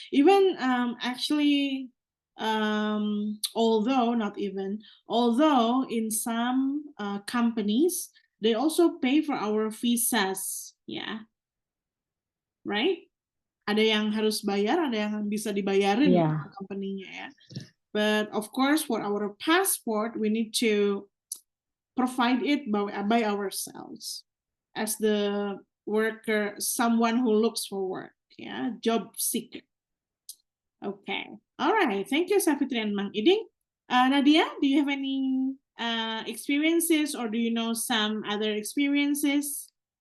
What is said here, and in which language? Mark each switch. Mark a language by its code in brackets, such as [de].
[en] Even actually, although in some companies, they also pay for our visas, yeah, right? [id] Ada yang harus bayar, ada yang bisa dibayarin [en] Yeah. [id] company-nya ya. [en] But of course, for our passport, we need to provide it by ourselves as the worker, someone who looks for work, yeah, job seeker. Okay, all right. Thank you, Safitri and Mang Iding. Nadia, do you have any experiences, or do you know some other experiences?